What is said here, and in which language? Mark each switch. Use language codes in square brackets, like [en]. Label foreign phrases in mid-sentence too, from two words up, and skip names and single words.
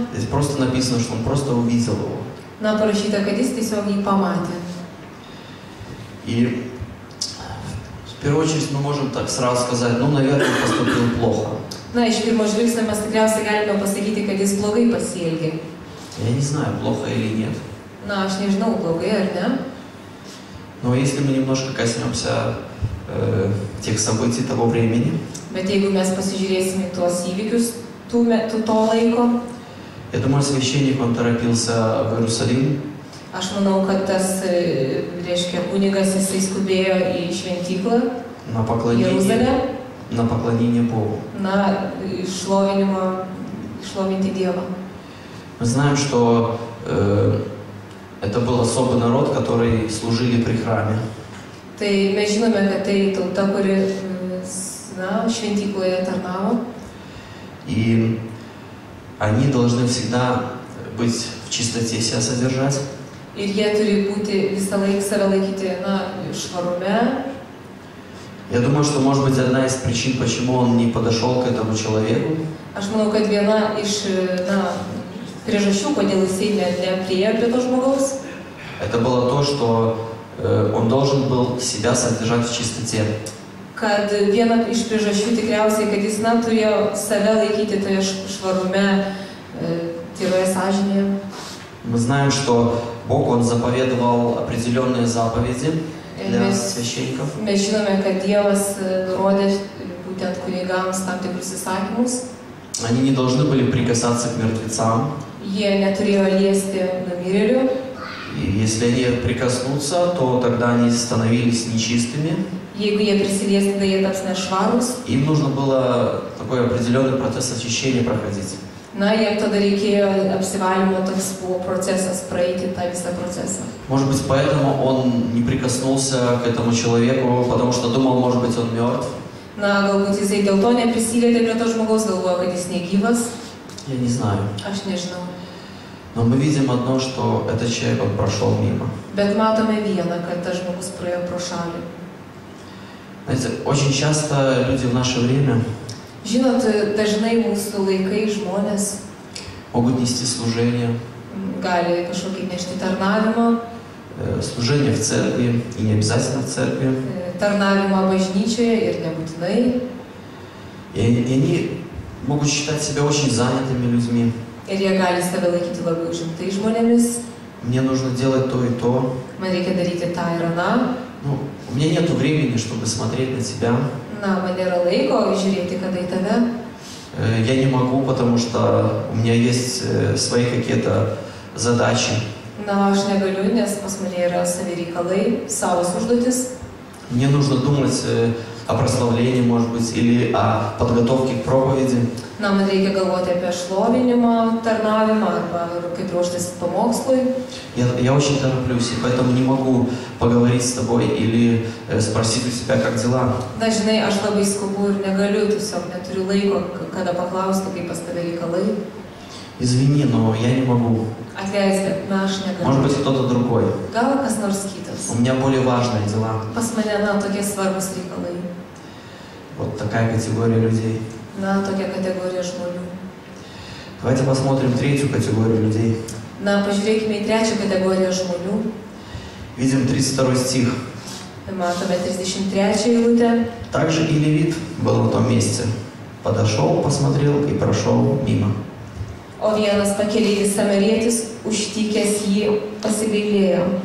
[ru] Здесь просто написано, что он просто увидел его. [lt] Na, parašyta, kad jis tiesiog jį pamatė. [ru] И в первую очередь мы можем так сразу сказать, ну, наверное, он поступил плохо. [lt] Na, iš pirmo žvilgsnio mes tikriausiai galime pasakyti, kad jis blogai pasielgė. [ru] Я не знаю, плохо или нет. [lt] Na, aš nežinau, blogai ar ne. [ru] Но если мы немножко коснемся тех событий того времени, [lt] Bet jeigu mes pasižiūrėsime tuos įvykius to laiko, [ru] я думаю, священник, он торопился в Иерусалим. [lt] aš manau, kad tas, reiškia, kunigas jisai skubėjo į šventyklą, [ru] на поклонение Богу. [lt] Na, šlovinti Dievą. [ru] Мы знаем, что это был особый народ, который служили при храме. [lt] Tai mes žinome, kad tai tauta, kuri šventykloje tarnavo. [ru] И они должны всегда быть в чистоте, себя содержать. [lt] Ir jie turi būti visą laiką save laikyti, švarume. [ru] Я думаю, что, может быть, одна из причин, почему он не подошел к этому человеку, [lt] Aš manau, kad viena iš priežasčių, kodėl jisai nepriėjo prie to žmogaus, [ru] это было то, что он должен был себя содержать в чистоте. [lt] kad viena iš priežasčių tikriausiai, kad jis turėjo save laikyti toje švarume, tyroje sąžinėje. [ru] Мы знаем, что Бог, Он заповедовал определенные заповеди для священников. [lt] Mes žinome, kad Dievas nurodė būtent kunigams tam tikrus įsakymus. [ru] Они не должны были прикасаться к мертвецам. [lt] Jie neturėjo liesti numirėlių. [ru] И если они прикоснутся, то тогда они становились нечистыми. [lt] Jeigu jie prisilies, tada jie taps nešvarūs. [ru] Им нужно было такой определенный процесс очищения проходить. [lt] Na, jiem tada reikėjo apsivalymo toks buvo procesas, praeiti tą visą procesą. [ru] Может быть, поэтому он не прикоснулся к этому человеку, потому что думал, может быть, он мертв. [lt] Na, galbūt jisai dėl to neprisilietė prie to žmogaus, galvojo, kad jis negyvas. [ru] Я не знаю. [lt] Aš nežinau. [ru] Но мы видим одно, что этот человек, он прошел мимо. [lt] Bet matome vieną, kad tas žmogus praėjo pro šalį. [ru] Знаете, очень часто люди в наше время [lt] Žinot, dažnai mūsų laikai žmonės [ru] могут нести служение, [lt] gali kažkokį nešti tarnavimą, [ru] служение в церкви, и не обязательно в церкви. [lt] tarnavimą bažnyčioje ir nebūtinai. [ru] И они могут считать себя очень занятыми людьми. [lt] Ir jie gali save laikyti labai užimtai žmonėmis. [ru] Мне нужно делать то и то. [lt] Man reikia daryti tą ir aną. [ru] Ну, у меня нет времени, чтобы смотреть на тебя. [lt] Na, man nėra laiko žiūrėti, kada į tave. [ru] Я не могу, потому что у меня есть свои какие-то задачи. [lt] Na, aš negaliu, nes pas mane yra savi reikalai, savos užduotis. [ru] Мне нужно думать о прославлении, может быть, или о подготовке к проповеди. [lt] Na, man reikia galvoti apie šlovinimą, tarnavimą arba kaip ruoštis pamokslui. [ru] Я очень тороплюсь, и поэтому не могу поговорить с тобой или спросить у тебя, как дела. [lt] Na, žinai, aš labai skubu ir negaliu, tiesiog neturiu laiko, kada paklausti, kaip pas tave reikalai. [ru] Извини, но я не могу. [lt] Atleisk, bet na, aš [ru] Может [lt] negaliu. [ru] быть, кто-то другой. [lt] Gal kas nors kitas. [ru] У меня более важные дела. [lt] Pas mane, na, tokie svarbus reikalai. [ru] Вот такая категория людей. [lt] Na, tokia kategorija žmonių. [ru] Давайте посмотрим третью категорию людей. [lt] Na, pažiūrėkime į trečią kategoriją žmonių. [ru] Видим 32 стих. [lt] Matome 33 eilutę. [ru] Также и левит был на том месте. Подошел, посмотрел и прошел мимо. [lt] O vienas pakeleivis samarietis, užtikęs jį, pasigailėjo.